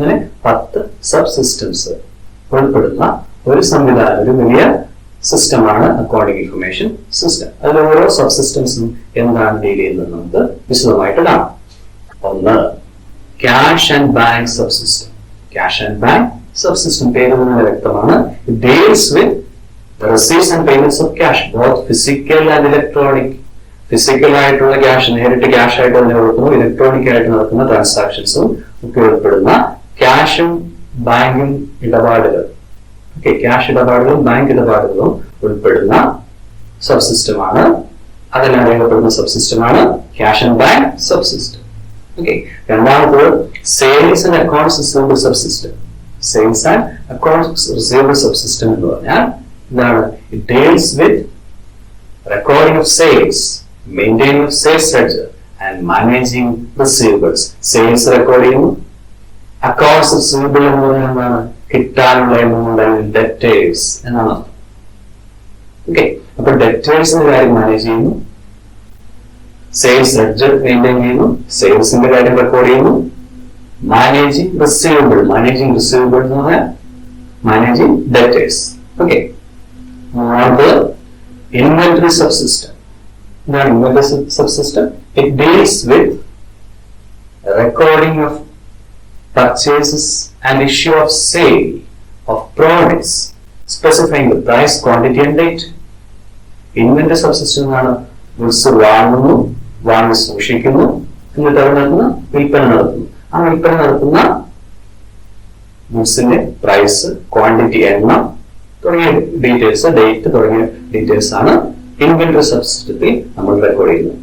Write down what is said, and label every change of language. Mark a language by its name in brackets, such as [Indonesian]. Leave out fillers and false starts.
[Malayalam] അങ്ങനെ 10 sub systems ഉൾപ്പെടുന്ന ഒരു സംവിധാനം, ഒരു വലിയ സിസ്റ്റമാണ് അക്കൗണ്ടിങ് ഇൻഫർമേഷൻ സിസ്റ്റം. അതിൽ ഓരോ സബ് സിസ്റ്റംസും എന്താണ് ഡീൽ ചെയ്യുന്നത് നമുക്ക് വിശദമായിട്ട് കാണാം. ഒന്ന് cash and bank sub system. Cash and bank sub system പേര് തന്നെ വ്യക്തമാണ്. [English] It deals with the receipts and payments of cash, both physical and electronic. [Malayalam] Physical ആയിട്ടുള്ള ക്യാഷ്, നേരിട്ട് ക്യാഷ് ആയിട്ട് തന്നെ കൊടുക്കുന്നു, ഇലക്ട്രോണിക് ആയിട്ട് നടക്കുന്ന ട്രാൻസാക്ഷൻസും ഒക്കെ ഉൾപ്പെടുന്ന ക്യാഷും ബാങ്കും ഇടപാടുകൾ. ഓക്കെ, ക്യാഷ് ഇടപാടുകളും ബാങ്ക് ഇടപാടുകളും ഉൾപ്പെടുന്ന സബ് സിസ്റ്റമാണ്, അതെല്ലാം അറിയപ്പെടുന്ന സബ് സിസ്റ്റമാണ് cash and bank sub system. Okay, രണ്ടാമത് sales and accounts receivable sub system. Sales and accounts receivable sub system എന്ന് പറഞ്ഞാൽ എന്താണ്? [English] It deals with recording of sales, maintaining of sales ledger and managing receivables. [Malayalam] Sales record ചെയ്യുന്നു, accounts receivable എന്ന് പറയുന്നത് കിട്ടാനുള്ള amount അല്ലെങ്കിൽ debtors എന്നാണ് അർത്ഥം. ഓക്കെ, അപ്പൊ ഡെറ്റേഴ്സിന്റെ കാര്യം മാനേജ് ചെയ്യുന്നു, സെയിൽസ് ലെഡ്ജർ മെയിൻറ്റെയിൻ ചെയ്യുന്നു, സെയിൽസിന്റെ കാര്യം റെക്കോർഡ് ചെയ്യുന്നു, മാനേജിങ് റിസീവബിൾ എന്ന് പറഞ്ഞാൽ managing debtors. [English] Okay, the inventory subsystem. The inventory subsystem, it deals with recording of purchases and issue of sale of products, specifying the price, quantity and date. [Malayalam] Inventory subsystem ആണ് goods വാങ്ങി സൂക്ഷിക്കുന്നു, എന്നിട്ട് അവിടെ നടത്തുന്ന വിൽപ്പന നടത്തുന്നു. ആ വിൽപ്പന നടത്തുന്ന ഗുഡ്സിന്റെ പ്രൈസ്, ക്വാണ്ടിറ്റി, എണ്ണം തുടങ്ങിയ ഡീറ്റെയിൽസ്, ഡേറ്റ് തുടങ്ങിയ ഡീറ്റെയിൽസ് ആണ് ഇൻവെന്ററി സബ്സിസ്റ്റത്തിൽ നമ്മൾ റെക്കോർഡ് ചെയ്യുന്നത്.